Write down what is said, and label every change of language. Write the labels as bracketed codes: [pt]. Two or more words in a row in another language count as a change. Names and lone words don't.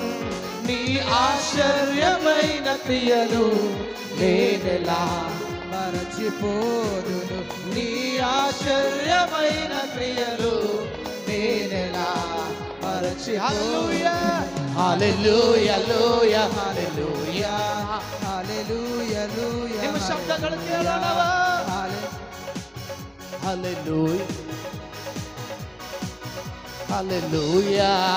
[te] నీ ఆశ్చర్యమైన క్రియలు నేనెలా మరచిపోదును. నీ ఆశ్చర్యమైన క్రియలు నేనెలా మరచి. హల్లెలూయా హల్లెలూయా హల్లెలూయా హల్లెలూయా హల్లెలూయా హల్లెలూయా. [kn] ನಿಮ್ಮ ಶಬ್ದಗಳು ಕೇಳೋಣವ. [te] హల్లెలూయా హల్లెలూయా.